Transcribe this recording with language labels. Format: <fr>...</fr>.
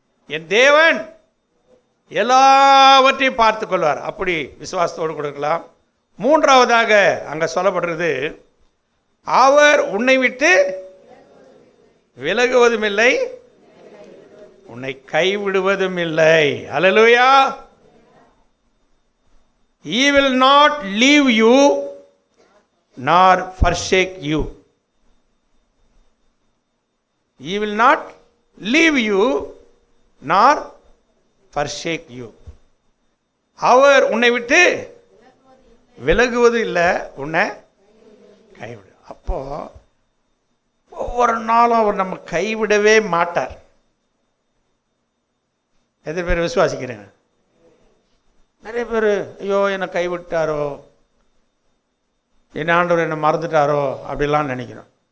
<ta>என் தேவன் எல்லாவற்றையும் பார்த்து கொள்வார். அப்படி விசுவாசத்தோடு கொடுக்கலாம். மூன்றாவதாக அங்கே சொல்லப்படுறது, அவர் உன்னை விட்டு விலகுவதும் இல்லை, உன்னை கைவிடுவதும் இல்லை. ஹல்லேலூயா.</ta> <en>He will not leave you nor forsake you. He will not leave you nor forsake you.</en> <ta>அவர் உன்னை விட்டு விலகுவது இல்லை, உன்னை கைவிடு. அப்போ ஒவ்வொரு நாளும் அவர் நம்ம கைவிடவே மாட்டார். எத்தனை பேர் விசுவாசிக்கிறேங்க? நிறைய பேர் ஐயோ என்னை கைவிட்டாரோ, என் ஆண்டவர் என்னை மறந்துட்டாரோ அப்படிலாம் நினைக்கிறோம்.</ta>